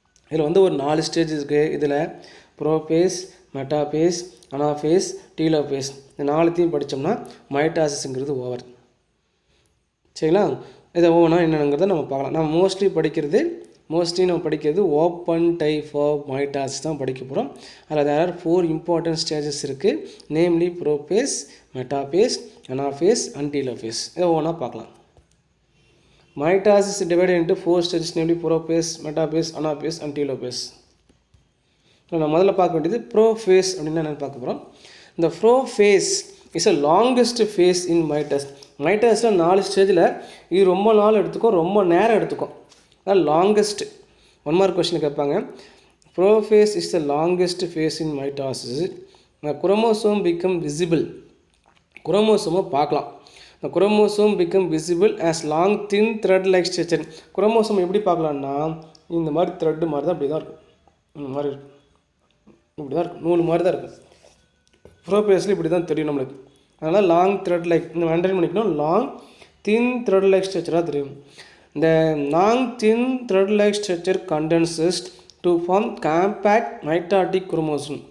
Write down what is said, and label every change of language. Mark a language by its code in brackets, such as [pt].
[ta] இதில் வந்து ஒரு 4 ஸ்டேஜ் இருக்குது. இதில் ப்ரோபேஸ், மெட்டாபேஸ், அனாஃபேஸ், டீலோபேஸ் இந்த 4த்தையும் படித்தோம்னா மைட்டாசிஸ்ங்கிறது ஓவர். சரிங்களா? இதை ஒவ்வொன்றா என்னங்கிறத நம்ம பார்க்கலாம். நம்ம மோஸ்ட்லி படிக்கிறது ஓப்பன் டைப் ஆஃப் மைட்டாசிஸ் தான் படிக்க போகிறோம். அதில் [en] there are 4 [ta] இம்பார்ட்டன்ட் ஸ்டேஜஸ் இருக்குது. Namely ProBass, metaphase, anaphase and telophase. இதை ஒவ்வொன்றா பார்க்கலாம். [en] Mitosis is divided into 4 stages, namely prophase, metaphase, anaphase and telophase. [ta] So நம்ம முதல்ல பார்க்க வேண்டியது ப்ரோஃபேஸ் அப்படின்னா என்னென்னு பார்க்க போகிறோம். இந்த [en] Prophase is a longest phase in mitosis. [ta] மைட்டஸில் 4 ஸ்டேஜில் இது ரொம்ப நாள் எடுத்துக்கும், ரொம்ப நேரம் எடுத்துக்கும். அதான் லாங்கஸ்ட். 1 மார்க் கொஸ்டின் கேட்பாங்க. [en] Prophase is the longest phase in mitosis. Chromosome become visible. [ta] குரோமோசோமை பார்க்கலாம். [en] The chromosome become visible as long thin thread like structure. [ta] Chromosome எப்படி பார்க்கலான்னா இந்த மாதிரி த்ரெட்டு மாதிரி தான், அப்படி தான் இருக்கும். இந்த மாதிரி இருக்கும், இப்படி தான் இருக்கும், நூல் மாதிரி தான் இருக்கும். ப்ரோஃபேஸில் இப்படி தான் தெரியும் நம்மளுக்கு. அதனால் லாங் த்ரெட் லைக் இந்த அண்டர்ஸ்டாண்ட் பண்ணிக்கணும். லாங் தின் த்ரெட் லைக் ஸ்ட்ரக்சராக தெரியும். [en] இந்த long thin thread like structure condenses to form compact mitotic chromosome.